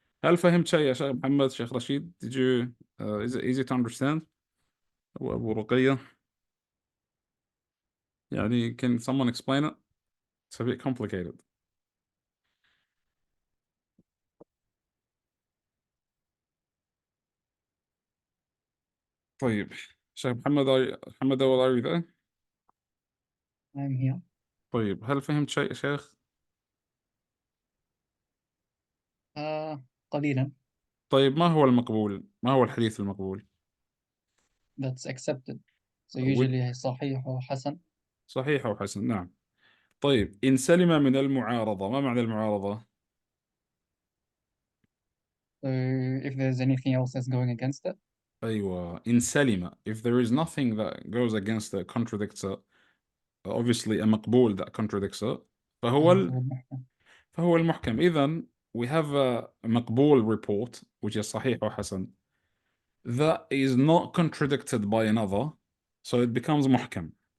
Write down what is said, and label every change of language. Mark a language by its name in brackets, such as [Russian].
[Arabic] هل فهمت شيء يا شيخ محمد؟ شيخ رشيد, [English] did you is it easy to understand? أبو رقية, يعني can someone explain it? It's a bit complicated. [Arabic] طيب, شيخ محمد, محمد [English] are you there? I'm here. [Arabic] طيب, هل فهمت شيء يا شيخ؟ قليلا. طيب, ما هو المقبول؟ ما هو الحديث المقبول؟ [English] That's accepted. So usually صحيح وحسن. [Arabic] صحيح وحسن, نعم. طيب, إن سلم من المعارضة, ما معنى المعارضة؟ [English] So if there's anything else that's going against it. [Arabic] أيوة, إن سلم, [English] if there is nothing that goes against it, contradicts it, obviously a مقبول that contradicts it, [Arabic] فهو المحكم. إذن [English] we have a مقبول report, which is صحيح وحسن, that is not contradicted by another, so it becomes محكم.